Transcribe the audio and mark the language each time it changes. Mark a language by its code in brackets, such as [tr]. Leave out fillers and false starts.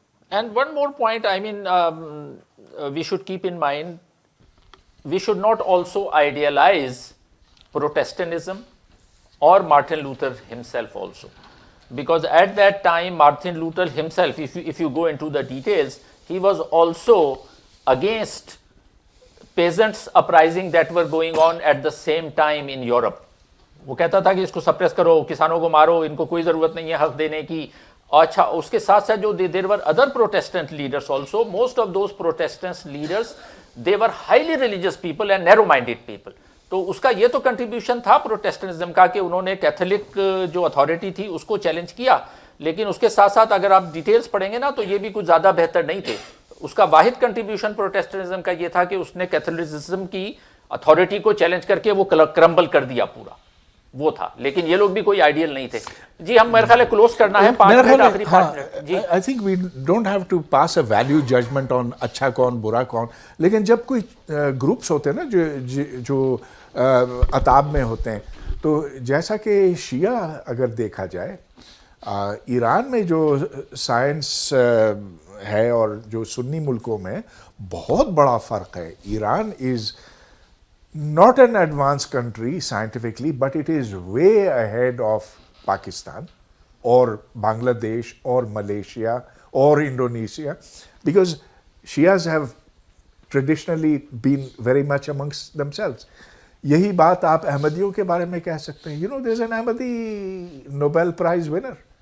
[en] And one more point, I mean, we should keep in mind, we should not also idealize Protestantism or Martin Luther himself also. Because at that time, Martin Luther himself, if you go into the details, he was also against peasants' uprising that were going on at the same time in Europe. [ur] وہ کہتا تھا کہ اس کو suppress کرو, کسانوں کو مارو, ان کو کوئی ضرورت نہیں ہے حق دینے کی. اچھا, اس کے ساتھ ساتھ جو [en] There were other protestant leaders also, most of those protestant leaders they were highly religious people and narrow minded people. [ur] تو اس کا یہ تو کنٹریبیوشن تھا پروٹیسٹنٹزم کا کہ انہوں نے کیتھولک جو اتھارٹی تھی اس کو چیلنج کیا, لیکن اس کے ساتھ ساتھ اگر آپ ڈیٹیلز پڑھیں گے نا تو یہ بھی کچھ زیادہ بہتر نہیں تھے. اس کا واحد کنٹریبیوشن پروٹیسٹنٹزم کا یہ تھا کہ اس نے کیتھولکزم کی اتھارٹی کو چیلنج کر کے وہ کرمبل کر دیا پورا, وہ تھا. لیکن یہ لوگ بھی کوئی آئیڈیل نہیں تھے. جی ہم میرے خیال ہے کلوز کرنا ہے, 5 منٹ آخری 5 minute. جی [en] I think we don't have to pass a value judgement on [ur] اچھا کون برا کون, لیکن جب کوئی گروپس ہوتے ہیں نا جو عتاب میں ہوتے ہیں, تو جیسا کہ شیعہ اگر دیکھا جائے, ایران میں جو سائنس ہے اور جو سنی ملکوں میں بہت بڑا فرق ہے. [en] Iran is not an advanced country scientifically, but it is way ahead of Pakistan or Bangladesh or Malaysia or Indonesia, because Shias have traditionally been very much amongst themselves. [ur] یہی بات آپ احمدیوں کے بارے میں کہہ سکتے ہیں. [en] You know, there's an Ahmadi Nobel Prize winner.